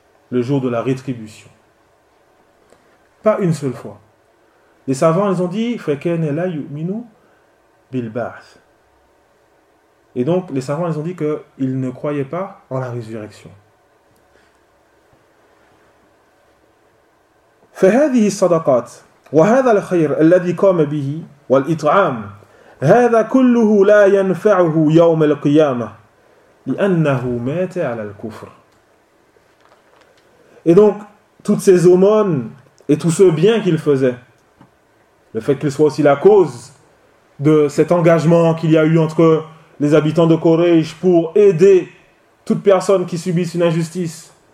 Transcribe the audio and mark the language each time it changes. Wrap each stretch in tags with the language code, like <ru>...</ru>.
<fr>Le jour de la rétribution. Pas une seule fois. Les savants, ils ont dit,</fr> <ar>Fekene la yu'minu. Bilbaath.</ar> <fr>Et donc, les savants, ils ont dit qu'ils ne croyaient pas en la résurrection.</fr> <ar>فهذه الصدقات وهذا الخير الذي قام به والإطعام هذا كله لا ينفعه يوم القيامة لأنه مات على الكفر.</ar> <fr>Et donc, toutes ces aumônes et tout ce bien qu'il faisait, le fait qu'il soit aussi la cause de cet engagement qu'il y a eu entre les habitants de Quraysh pour aider toute personne qui subisse une injustice.</fr>